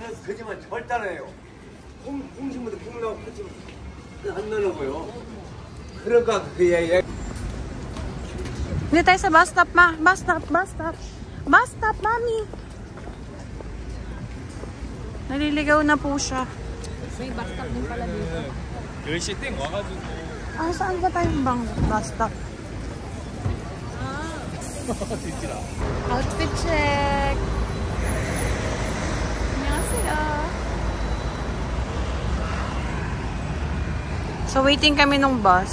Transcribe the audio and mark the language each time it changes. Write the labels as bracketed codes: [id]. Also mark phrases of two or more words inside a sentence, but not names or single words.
[tl] Hindi tayo sa [en] bus stop, [tl] ma. [en] Bus stop. Bus stop, [tl] mami. Naliligaw na po siya. May [en] bus stop [tl] din pala dito. [ko] 10시 땡 와가지고. [tl] Saan ba tayong [en] bus stop? Outfit check. [tl] Annyeonghaseyo. So, waiting kami ng bus.